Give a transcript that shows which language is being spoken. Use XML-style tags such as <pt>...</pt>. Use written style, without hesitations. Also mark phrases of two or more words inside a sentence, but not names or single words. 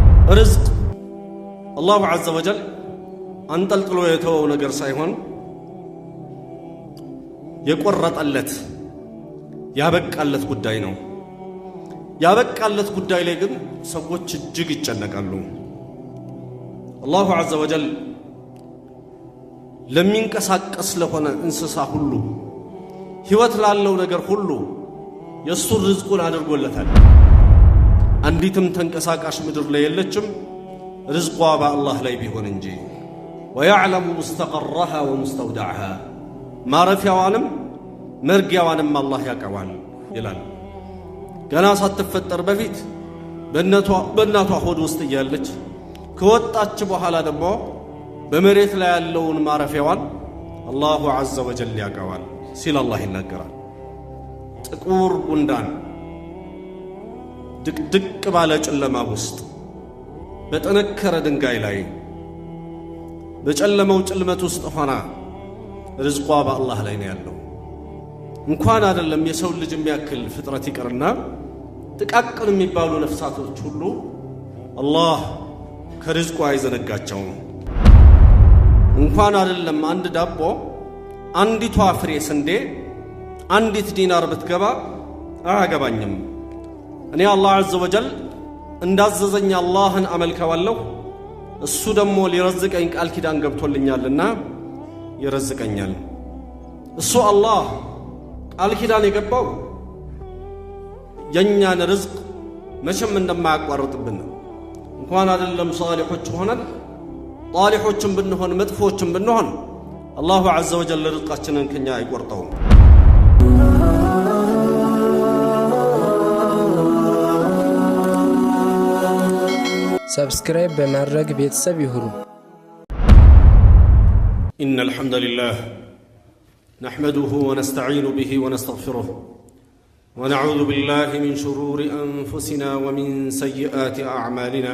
<ar>رزق الله عز وجل</ar> <am>አንጠልጥሎ የተወው ነገር ሳይሆን የቆረጠለት ያበቃለት ጉዳይ ነው። ያበቃለት ጉዳይ ላይ ግን ሰዎች እጅግ ይጨነቃሉ።</am> <ar>الله عز وجل</ar> <am>ለሚንቀሳቀስ ለሆነ እንስሳ ሁሉ ህይወት ላለው ነገር ሁሉ የሱ ርዝቁን አድርጎለታል። አንዲትም ተንቀሳቃሽ ምድር ላይ የለችም ርዝቋ በአላህ ላይ ቢሆን እንጂ።</am> <ar>ويعلم مستقرها ومستودعها</ar> <am>ማረፊያዋንም መርጊያዋንም አላህ ያውቀዋል ይላል። ገና ሳትፈጠር በፊት በእናቷ ሆድ ውስጥ እያለች ከወጣች በኋላ ደግሞ በመሬት ላይ ያለውን ማረፊያዋን</am> <ar>الله عز وجل</ar> <am>ያውቀዋል ሲል አላህ ይናገራል። ጥቁር ጉንዳን ድቅድቅ ባለ ጨለማ ውስጥ በጠነከረ ድንጋይ ላይ በጨለማው ጭልመት ውስጥ ሆና ርዝቋ በአላህ ላይ ነው ያለው። እንኳን አይደለም የሰው ልጅ የሚያክል ፍጥረት ይቀርና ጥቃቅን የሚባሉ ነፍሳቶች ሁሉ አላህ ከርዝቋ አይዘነጋቸውም። እንኳን አይደለም አንድ ዳቦ አንዲቷ ፍሬ ስንዴ አንዲት ዲናር ብትገባ አያገባኝም። እኔ</am> <ar>الله عز وجل</ar> <am>እንዳዘዘኝ አላህን አመልከዋለሁ፣ እሱ ደግሞ ሊረዝቀኝ ቃል ኪዳን ገብቶልኛልና ይረዝቀኛል። እሱ አላህ ቃል ኪዳን የገባው የኛን ርዝቅ መቼም እንደማያቋርጥብን እንኳን አይደለም ሷሊሖች ሆነን ጣሊሖችን ብንሆን መጥፎችን ብንሆን</am> <ar>الله عز وجل</ar> <am>ርዝቃችንን ከኛ አይቆርጠውም። سبسكرايب بمرق بيتسب يهرو.</am> <ar>إن الحمد لله نحمده ونستعين به ونستغفره ونعوذ بالله من شرور أنفسنا ومن سيئات أعمالنا.</ar>